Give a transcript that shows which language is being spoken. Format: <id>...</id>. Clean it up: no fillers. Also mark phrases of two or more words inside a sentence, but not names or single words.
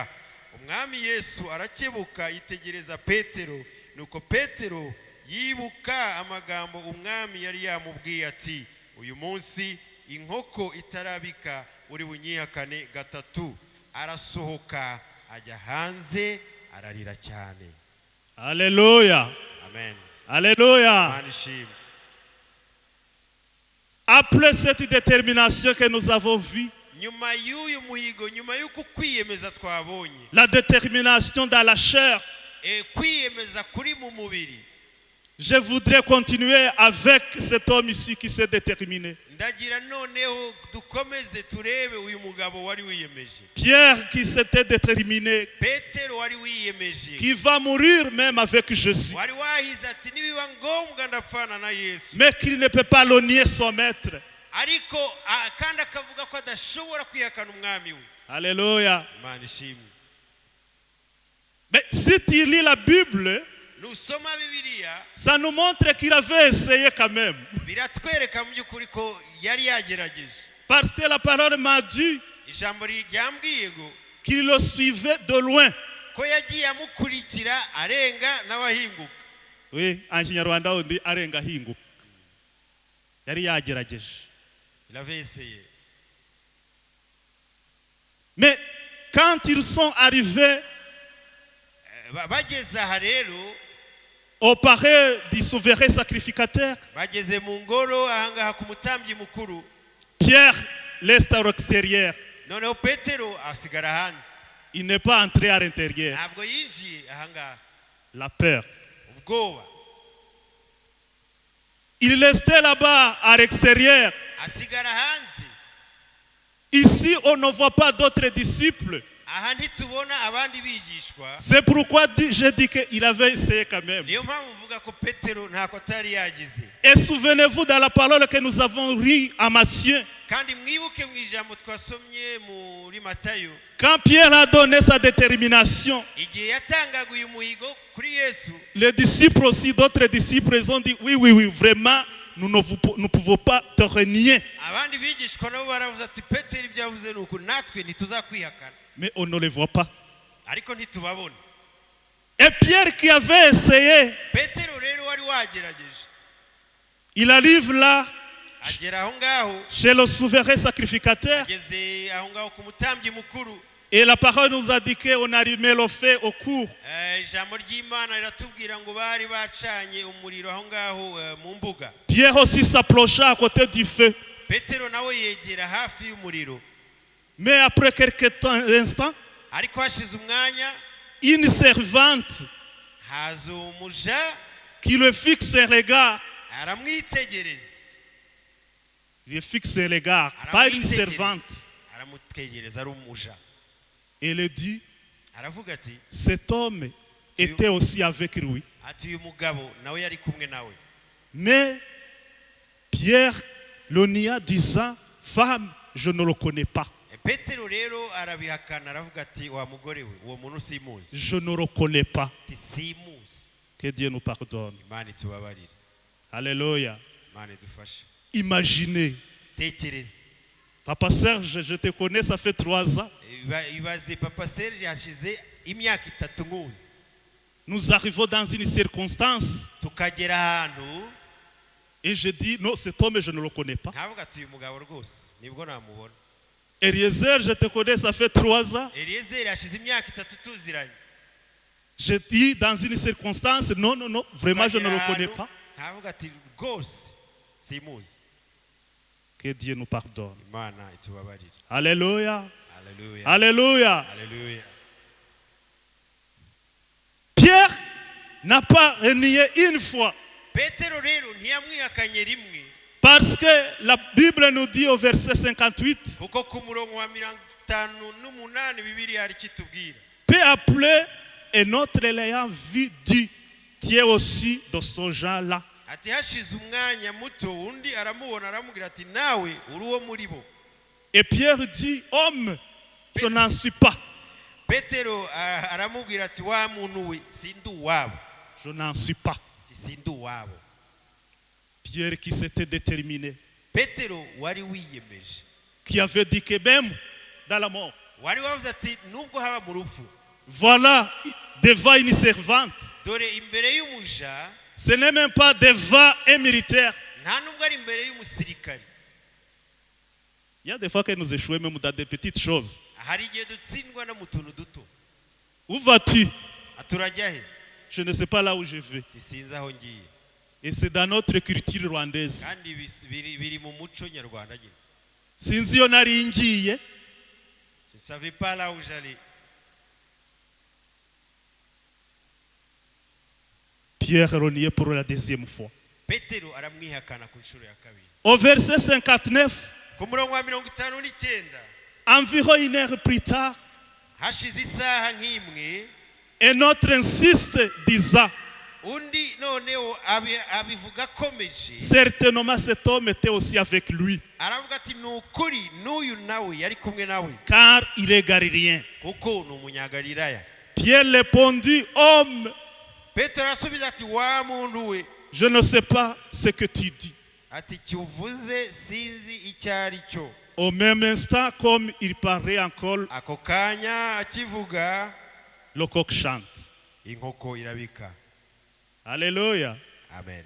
<rw>Umwami Yesu arakebuka yitegereza Petero, nuko Petero yibuka amagambo umwami yari yamubwiye ati: uyu munsi inkoko itarabika uri bunyihakane 3. Arasohoka ajya hanze ararira cyane.</rw> <fr>Alléluia. Amen. Alléluia. Manishim. Après cette détermination que nous avons vue,</fr> <rw>Nyuma y'uyu muhigo, nyuma y'uko kwiyemeza twabonye,</rw> <fr>la détermination dans la chair,</fr> <rw>kwiyemeza kuri mu mubiri,</rw> <fr>je voudrais continuer avec cet homme ici qui s'est déterminé.</fr> <rw>ndagira noneho dukomeze turebe uyu mugabo wari wiyemeje.</rw> <fr>Pierre qui s'était déterminé,</fr> <rw>Petero wari wiyemeje,</rw> <fr>qui va mourir même avec Jésus,</fr> <rw>wari wahize ati nibiba ngombwa ndapfana na Yesu,</rw> <fr>mais qu'il ne peut pas le nier son maître.</fr> <rw>ariko kandi akavuga ko adashobora kwihakana umwami we.</rw> <fr>Alléluia.</fr> <rw>Imana ishimwe.</rw> <fr>Mais si tu lis la Bible,</fr> <rw>Nusoma Bibiliya,</rw> <fr>ça nous montre qu'il avait essayé quand même.</fr> <rw>biratwereka mu by'ukuri ko yari yagerageje.</rw> <fr>Parce que la parole m'a dit</fr> <rw>Ijambo ryambwiye ngo</rw> <fr>qu'il le suivait de loin.</fr> <rw>ko yagiye amukurikira arenga n'abahinguka.</rw> <fr>Oui, en Kinyarwanda on dit</fr> <rw>arenga hinguka. Yari yagerageje.</rw> <fr>Il avait essayé. Mais quand ils sont arrivés</fr> <rw>Bageze aha rero,</rw> <fr>au palais du souverain sacrificateur,</fr> <rw>bageze mu ngoro ahangaha ku mutambyi mukuru,</rw> <fr>Pierre reste à l'extérieur.</fr> <rw>noneho petero asigara hanze</rw> <fr>Il n'est pas entré à l'intérieur.</fr> <rw>ntabwo yinjiye ahangaha</rw> <fr>La peur.</fr> <rw>ubwoba</rw> <fr>Il restait là-bas à l'extérieur.</fr> <rw>asigara hanze</rw> <fr>Ici, on ne voit pas d'autres disciples.</fr> <rw>aha ntitubona abandi bigishwa</rw> <fr>C'est pourquoi je dis qu'il avait essayé quand même.</fr> <rw>niyo mpamvu mvuga ko petero ntako atari yagize</rw> <fr>Et souvenez-vous dans la parole que nous avons lue à Matthieu,</fr> <rw>kandi mwibuke mu ijambo twasomye muri matayo</rw> <fr>quand Pierre a donné sa détermination,</fr> <rw>igihe yatangaga uyu muhigo kuri yesu</rw> <fr>les disciples aussi, d'autres disciples, ils ont dit oui, oui, oui, vraiment, nous ne pouvons pas te renier.</fr> <rw>abandi bigishwa nabo baravuze ati petero ibyo yavuze ni uku natwe ntituzakwihakana</rw> <fr>Mais on ne les voit pas.</fr> <rw>ariko ntitubabona</rw> <fr>Et Pierre qui avait essayé,</fr> <rw>petero rero wari wagerageje</rw> <fr>il arrive là,</fr> <rw>agera aho ngaho</rw> <fr>chez le souverain sacrificateur,</fr> <rw>ageze aho ngaho ku mutambyi mukuru</rw> <fr>et la parole nous a dit qu'on allumait le feu au cours.</fr> <rw>ijambo ry'imana riratubwira ngo bari bacanye umuriro aho ngaho mu mbuga</rw> <fr>Pierre aussi s'approcha à côté du feu.</fr> <rw>petero nawe yegera hafi y'umuriro</rw> <fr>Mais après quelques instants,</fr> <rw>ariko hashize umwanya</rw> <fr>une servante</fr> <rw>haza umuja</rw> <fr>qui le fixe un regard,</fr> <rw>aramwitegereza</rw> <fr>il lui fixe un regard, pas une servante.</fr> <rw>aramutegereza ari umuja</rw> <fr>Et il dit,</fr> <rw>aravuga ati</rw> <fr>cet homme était aussi avec lui.</fr> <rw>ati uyu mugabo nawe yari kumwe nawe</rw> <fr>Mais Pierre le nia disant, femme, je ne le connais pas.</fr> <rw>petero rero arabihakana aravuga ati wa mugore we uwo muntu simuzi</rw> <fr>Je ne le connais pas.</fr> <rw>ati simuzi</rw> <fr>Que Dieu nous pardonne.</fr> <rw>imana itubabarire</rw> <fr>Alléluia.</fr> <rw>imana idufashe</rw> <fr>Imaginez.</fr> <rw>tekereza</rw> <fr>Papa Serge, je te connais, ça fait 3 ans.</fr> <rw>ibaze papa Serge hashize imyaka 3 nkuzi</rw> <fr>Nous arrivons dans une circonstance</fr> <rw>tukagera ahantu</rw> <fr>et je dis, non, cet homme, je ne le connais pas.</fr> <rw>nkavuga ati uyu mugabo rwose nibwo namubona</rw> <fr>Eliezer, je te connais, ça fait 3 ans.</fr> <rw>eliyezeri hashize imyaka 3 tuziranye</rw> <fr>Je dis dans une circonstance, non, non, non, vraiment, je ne le connais pas.</fr> <rw>nkavuga ati rwose simuzi</rw> <fr>Que Dieu nous pardonne.</fr> <rw>imana itubabarire</rw> <fr>Alléluia.</fr> <rw>haleluya</rw> <fr>Alléluia.</fr> <rw>haleluya</rw> <fr>Pierre n'a pas renié une fois.</fr> <rw>petero rero ntiyamwihakanye rimwe</rw> <fr>Parce que la Bible nous dit au verset 58,</fr> <rw>kuko ku murongo wa 58 bibiliya hari kitubwira</rw> <fr>peu après, un autre l'ayant vu dit, tu es aussi de ce genre-là.</fr> <rw>ati hashize umwanya muto undi aramubona aramubwira ati nawe uri uwo muri bo</rw> <fr>Et Pierre dit, homme, je n'en suis pas.</fr> <rw>petero aramubwira ati wa muntu we sindi uwabo</rw> <fr>Je n'en suis pas.</fr> <rw>ati sindi uwabo</rw> <fr>Pierre qui s'était déterminé,</fr> <rw>petero wari wiyemeje</rw> <fr>qui avait dit que même dans la mort,</fr> <rw>wari wavuze ati nubwo haba mu rupfu</rw> <fr>voilà, devant une servante,</fr> <rw>dore imbere y'umuja</rw> <fr>ce n'est même pas devant un militaire.</fr> <rw>nta nubwo ari imbere y'umusirikare</rw> <fr>Il y a des fois que nous échouons même dans des petites choses.</fr> <rw>hari igihe dutsindwa no mu tuntu duto</rw> <fr>Où vas-tu?</fr> <rw>turajya he</rw> <fr>Je ne sais pas là où je vais.</fr> <rw>ati sinzi aho ngiye</rw> <fr>Et c'est dans notre culture rwandaise.</fr> <rw>kandi biri mu muco nyarwanda nyine Sinzi iyo nari ngiye,</rw> <fr>je ne savais pas là où j'allais Pierre renié pour la deuxième fois.</fr> <rw>petero aramwihakana ku nshuro ya kabiri</rw> <fr>Au verset 59,</fr> <rw>ku murongo wa 59</rw> <fr>environ une heure plus tard,</fr> <rw>hashize isaha nk'imwe</rw> <fr>un autre insiste disant,</fr> <rw>undi noneho abivuga akomeje</rw> <fr>certainement cet homme était aussi avec lui,</fr> <rw>aravuga ati ni ukuri n'uyu nawe yari kumwe nawe</rw> <fr>car il est galilien.</fr> <rw>kuko ni umunyagalilaya</rw> <fr>Pierre répondit, homme,</fr> <rw>petero arasubiza ati wa muntu we</rw> <fr>je ne sais pas ce que tu dis.</fr> <rw>ati icyo uvuze sinzi icyo ari cyo</rw> <fr>Au même instant, comme il parlait encore,</fr> <rw>ako kanya akivuga</rw> <fr>le coq chante.</fr> <rw>inkoko irabika</rw> <fr>Alléluia.</fr> <rw>amen</rw>